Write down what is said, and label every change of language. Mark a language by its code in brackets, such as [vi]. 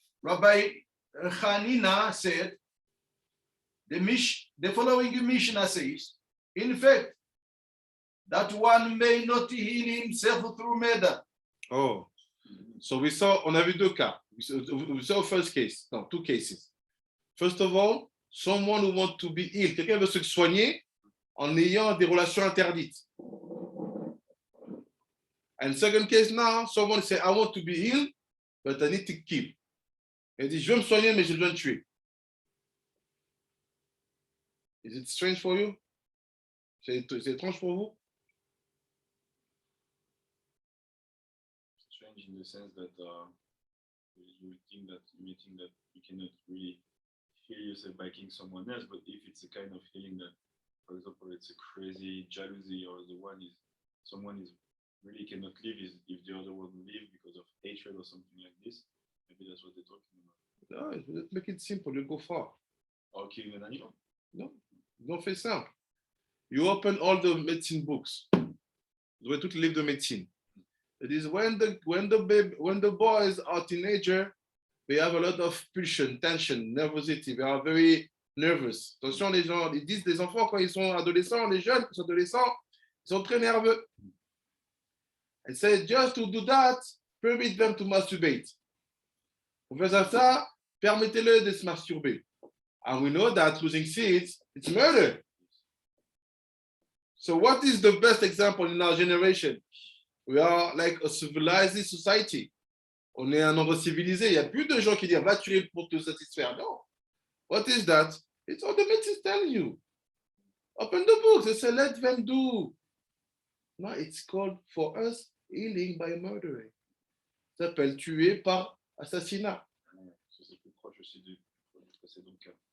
[en] Rabbi Hanina said, the following Mishnah says, in fact, that one may not heal himself through murder. [fr] Oh, so on a vu deux cas. [en] We saw first case, no, 2 cases. First of all, someone who wants to be healed. [fr] Quelqu'un veut se soigner en ayant des relations interdites. [en] And second case now, someone say, I want to be healed, but I need to kill. [fr] Il dit, je veux me soigner, mais j'ai besoin de tuer. [en] Is it strange for you? [fr] C'est étrange pour vous? [en] Strange in the sense that you think that you cannot really heal yourself by killing someone else, but if it's a kind of healing that, for example, it's a crazy jealousy or someone is really cannot live if the other one will live because of hatred or something like this, maybe that's what they're talking about. No, make it simple, you go far. Or killing an animal. No, don't [fr] fais simple. [en] You open all the medicine books. [fr] Vous avez tous les livres de médecine. [en] It is when the boys are teenager, they have a lot of pulsion, tension, nervosity. They are very nervous. [fr] Attention, les gens, ils disent des enfants quand ils sont adolescents, les jeunes qui sont adolescents, ils sont très nerveux. [en] And say just to do that, permit them to masturbate. [fr] Pour faire ça, permettez-le de se masturber. [en] And we know that losing seeds, it's murder. So what is the best example in our generation? We are like a civilized society. [fr] On est un endroit civilisé. Il n'y a plus de gens qui disent va tuer pour te satisfaire. [en] Non. What is that? It's all the medicine telling you. Open the books and say let them do. No, it's called for us healing by murdering. [fr] Ça s'appelle tuer par assassinat. Ça, c'est plus proche aussi du précédent cas.